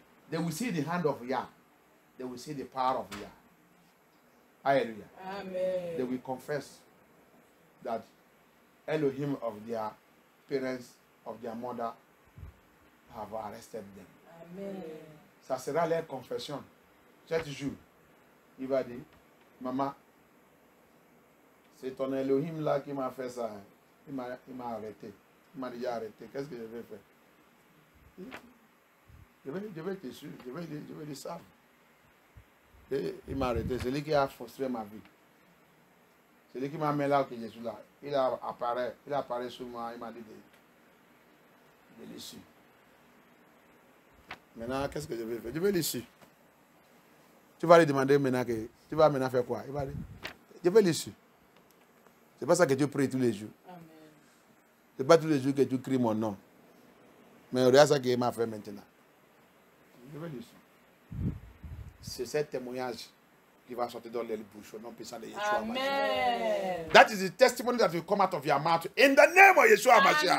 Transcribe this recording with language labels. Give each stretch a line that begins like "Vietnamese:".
English: They will see the hand of Yah. They will see the power of Yah. Hallelujah. Amen. They will confess that Elohim of their parents, of their mother, have arrested them. Amen.
French: Ça sera leur confession. Cet jour, il va dire, maman, c'est ton Elohim là qui m'a fait ça. Il m'a arrêté. Il m'a déjà arrêté. Qu'est-ce que je vais faire? Je vais te suivre. Je vais le savoir. Et il m'a arrêté. C'est lui qui a frustré ma vie. C'est lui qui m'a mis là que je suis là. Il apparaît sur moi. Il m'a dit de le suivre. Maintenant, qu'est-ce que je vais faire? Je vais le suivre. Tu vas lui demander maintenant que tu vas maintenant faire quoi? Il va dire, je vais le suivre. C'est pas ça que tu pries tous les jours. Amen. C'est pas tous les jours que tu cries mon nom. Mais regarde ça qu'il m'a fait maintenant. Je vais le suivre. C'est ce témoignage qui va sortir dans les bouches au nom puissant de Yeshua HaMashiach. Amen.
English: That is the testimony that will come out of your mouth in the name of Yeshua HaMashiach.